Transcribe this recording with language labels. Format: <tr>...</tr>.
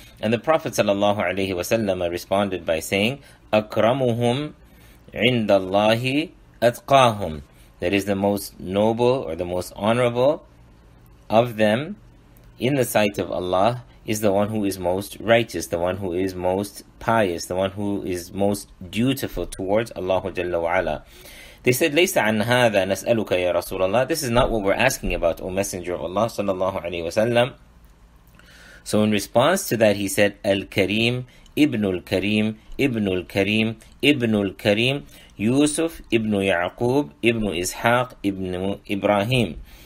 <en>And the Prophet ﷺ responded by saying,</en> <ar>Akramuhum indallahi atqahum,</ar> <en>that is the most noble or the most honorable of them in the sight of Allah is the one who is most righteous, the one who is most pious, the one who is most dutiful towards Allah Jalla wa Ala. They said,</en> <ar>لَيْسَ عَنْ هَذَا نَسْأَلُكَ يَا رَسُولَ اللَّهِ.</ar> <en>This is not what we're asking about, O Messenger of Allah sallallahu alayhi wasallam. So in response to that, he said, Al-Karim, Ibnul Karim, Ibnul Karim, Ibnul Karim, Yūsuf, Ibn Ya'qub, Ibn Ishaq, Ibn Ibrahim.</en>